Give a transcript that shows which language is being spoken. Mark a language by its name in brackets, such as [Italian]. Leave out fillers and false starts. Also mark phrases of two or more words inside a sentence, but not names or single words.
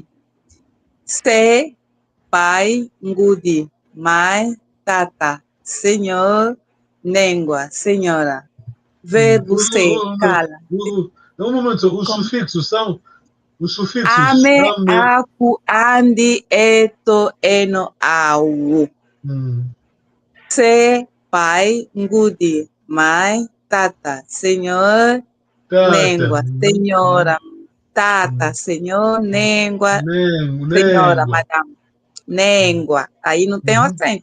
[Portuguese] Se, pai, ngudi, mãe, tata, senhor, nengua, senhora. Verbo ser, cala. Um momento, os sufixos são os sufixos. [Kongo] Ame, aku, andi, eto, eno, au. [Portuguese] Se, pai, ngudi, mãe, tata, senhor, nengua, senhora, tata, senhor, nengua, senhora, madame, nengua. Aí não tem acento.